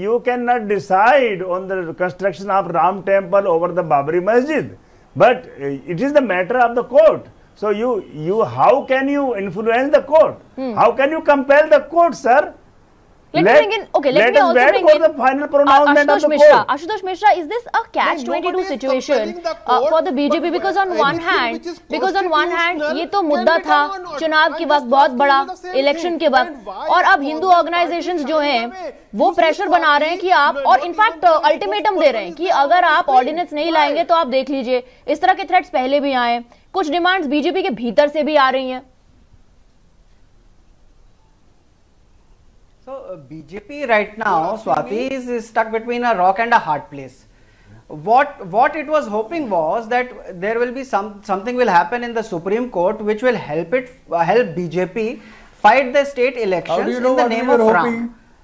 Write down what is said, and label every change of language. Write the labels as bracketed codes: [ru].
[en] You cannot decide on the construction of Ram temple over the Babri Masjid, but it is the matter of the court. So how can you influence the court? How can you compel the court, sir? Let me bring in. Okay, let me also bring in the final pronouncement of the Mishra. court. Ashutosh Mishra, is this a catch-22 situation for the BJP? Because on one hand, [hi] ये तो मुद्दा था चुनाव के वक्त बहुत बड़ा, election के वक्त, और अब हिंदू ऑर्गेनाइजेशंस जो हैं वो प्रेशर बना रहे हैं कि आप, और इनफैक्ट अल्टीमेटम दे रहे हैं कि अगर आप ऑर्डिनेंस नहीं लाएंगे तो आप देख लीजिए. इस तरह के थ्रेट्स पहले भी आए, कुछ डिमांड्स बीजेपी के भीतर से भी आ रही हैं. [en] So BJP right now, Swati, is stuck between a rock and a hard place. what it was hoping was that there will be something will happen in the Supreme Court which will help BJP fight the state elections in the name of Ram.